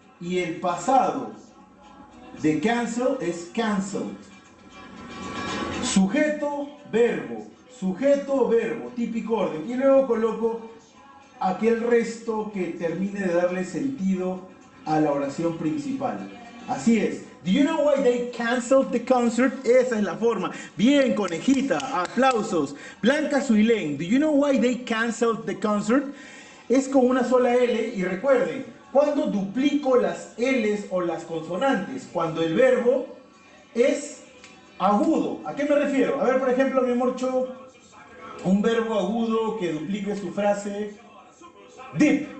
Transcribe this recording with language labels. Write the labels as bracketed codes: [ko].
[es] Y el pasado de cancel es cancelled. Sujeto, verbo. Sujeto, verbo. Típico orden. Y luego coloco aquel resto que termine de darle sentido a la oración principal. Así es. [en] Do you know why they canceled the concert? [es] Esa es la forma. Bien, conejita. Aplausos. Blanca Suilén. [en] Do you know why they canceled the concert? [es] Es con una sola L y recuerden, cuando duplico las L's o las consonantes, cuando el verbo es agudo. ¿A qué me refiero? A ver, por ejemplo, mi amor Cho, un verbo agudo que duplique su frase. Deep.